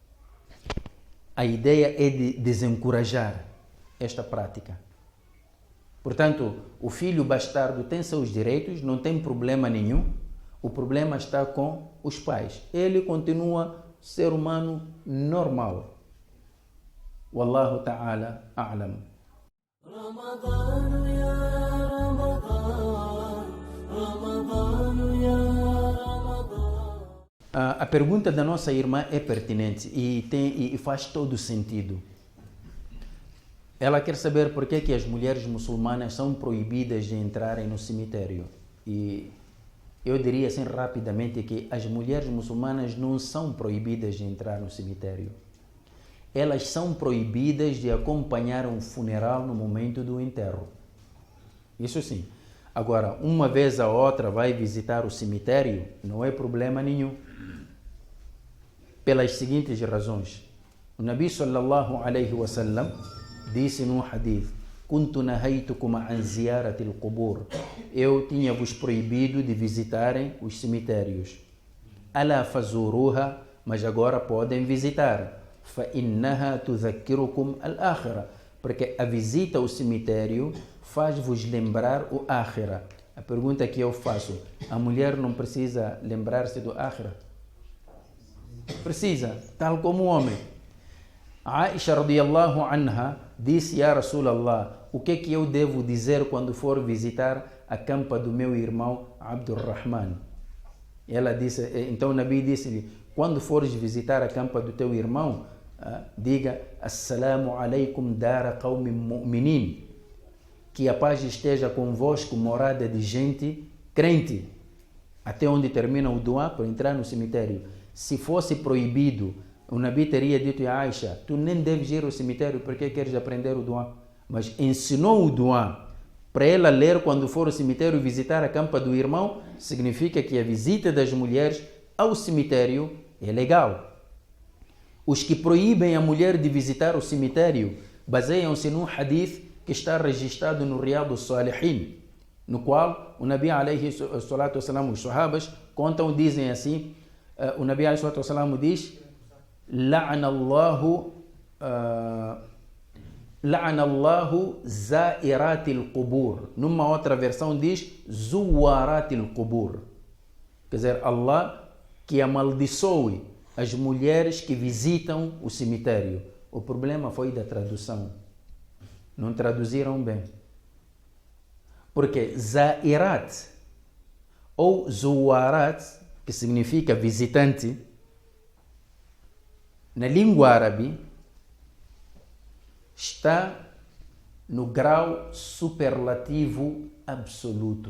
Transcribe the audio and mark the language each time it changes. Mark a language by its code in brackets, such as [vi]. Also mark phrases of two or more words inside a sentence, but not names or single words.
[pt] A ideia é de desencorajar esta prática. Portanto, o filho bastardo tem seus direitos, não tem problema nenhum. O problema está com os pais. Ele continua ser humano normal. [ar] والله تعالى أعلم. رمضان يا رمضان رمضان يا رمضان. [pt] A pergunta da nossa irmã é pertinente e faz todo sentido. Ela quer saber por que as mulheres muçulmanas são proibidas de entrarem no cemitério. E eu diria assim rapidamente que as mulheres muçulmanas não são proibidas de entrar no cemitério. Elas são proibidas de acompanhar um funeral no momento do enterro. Isso sim. Agora, uma vez a outra vai visitar o cemitério, não é problema nenhum. Pelas seguintes razões. O [ar] النبي صلى الله عليه وسلم [pt] disse num hadith: [ar] "كنت نهيتكم عن زيارة القبور." [pt] Eu tinha-vos proibido de visitarem os cemitérios. [ar] ألا فزوروها, [pt] mas agora podem visitar. [ar] فَإِنَّهَا تُذَكِّرُكُمْ الْآخِرَةِ, [pt] porque a visita ao cemitério faz-vos lembrar o Akhira. A pergunta que eu faço: a mulher não precisa lembrar-se do Akhira? Precisa, tal como o homem. [ar] Aisha رضي الله عنها disse: يا رسول الله, [pt] o que eu devo dizer quando for visitar a campa do meu irmão Abdurrahman? Ela disse, então o Nabi disse-lhe: quando fores visitar a campa do teu irmão, diga: [ar] السلام عليكم دار قوم مؤمنين, [pt] que a paz esteja convosco, morada de gente crente. Até onde termina o dua para entrar no cemitério. Se fosse proibido, o Nabi teria dito a Aisha: tu nem deves ir ao cemitério porque queres aprender o dua. Mas ensinou o dua para ela ler quando for ao cemitério visitar a campa do irmão. Significa que a visita das mulheres ao cemitério é legal. Os que proíbem a mulher de visitar o cemitério baseiam-se num hadith que está registrado no Riyad al-Salihin, no qual o [ar] النبي عليه الصلاة والسلام, [pt] os sahabas contam, dizem assim, o [ar] النبي عليه الصلاة والسلام [pt] diz: [ar] لعن الله زائرات القبور. [pt] Numa outra versão diz [ar] زوارات القبور. [pt] Quer dizer, Allah que amaldiçoe as mulheres que visitam o cemitério. O problema foi da tradução. Não traduziram bem. Porque za'irat ou zuwarat, que significa visitante, na língua árabe está no grau superlativo absoluto.